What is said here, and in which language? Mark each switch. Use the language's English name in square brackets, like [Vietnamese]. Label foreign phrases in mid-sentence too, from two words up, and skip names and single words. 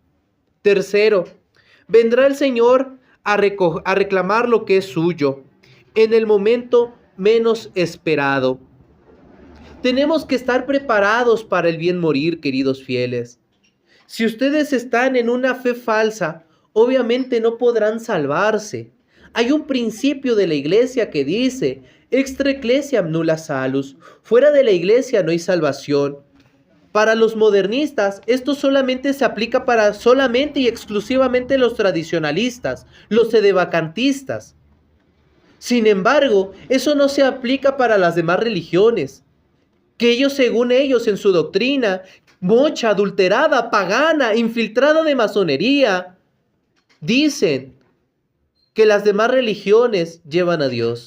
[Spanish] Tercero, vendrá el Señor a reclamar lo que es suyo en el momento menos esperado. Tenemos que estar preparados para el bien morir, queridos fieles. Si ustedes están en una fe falsa, obviamente no podrán salvarse. Hay un principio de la iglesia que dice, [Latin] extra ecclesiam nulla salus, [Spanish] fuera de la iglesia no hay salvación. Para los modernistas, esto solamente se aplica para solamente y exclusivamente los tradicionalistas, los sedevacantistas. Sin embargo, eso no se aplica para las demás religiones, que ellos, según ellos, en su doctrina, mocha, adulterada, pagana, infiltrada de masonería, dicen que las demás religiones llevan a Dios.